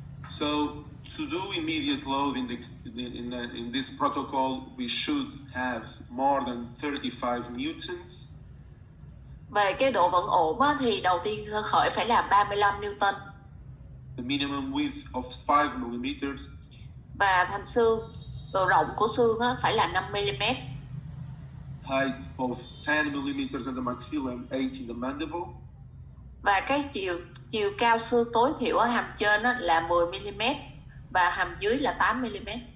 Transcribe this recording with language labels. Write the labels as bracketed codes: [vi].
[en] So to do immediate load in this protocol, we should have more than 35 newtons. [vi] Về cái độ vẫn ổn á, thì đầu tiên sơ khởi phải là 35 Newton. [en] The minimum width of 5 millimeters. [vi] Và thành xương, độ rộng của xương á, phải là 5 mm. [en] Height of 10 millimeters at the maxilla and 8 in the mandible. [vi] Và cái chiều cao xương tối thiểu ở hàm trên á, là 10 mm và hàm dưới là 8 mm.